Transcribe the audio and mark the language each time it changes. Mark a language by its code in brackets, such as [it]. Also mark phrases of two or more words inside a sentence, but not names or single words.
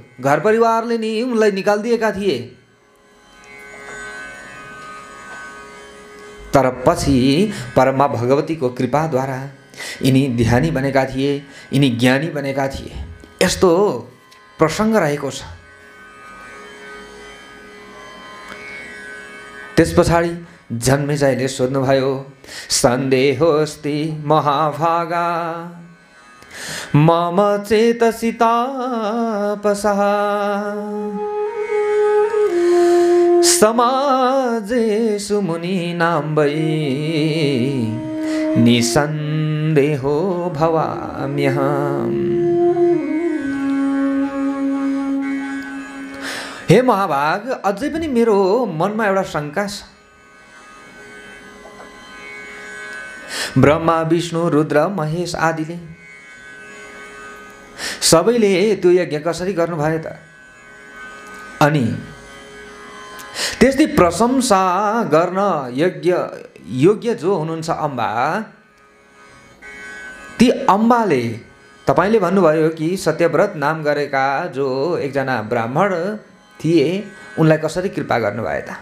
[ne] घर परिवारले नि उनलाई निकालिदिएका थिए। तर पछि परमा भगवतीको कृपाद्वारा यिनी ध्यानी बनेका थिए, यिनी ज्ञानी बनेका थिए। यस्तो प्रसङ्ग रहेको छ। त्यस पछाडि जन्मेजयले सोध्नुभयो, [sa] सन्देहोस्ति महाभागा मम चेतसि तापसः समाजेषु मुनीनां वै निसन्देहो भवाम्यहम्। [ne] हे महाभाग, अझै पनि मेरो मनमा एउटा शङ्का छ। ब्रह्मा विष्णु रुद्र महेश आदिले सबैले त्यो यज्ञ कसरी गर्नुभयो त? अनि त्यस्तै प्रशंसा गर्न योग्य जो हुनुहुन्छ अम्बा, ती अम्बाले तपाईले भन्नुभयो कि सत्यव्रत नाम गरेका जो एकजना ब्राह्मण थिए उनलाई कसरी कृपा गर्नुभयो त?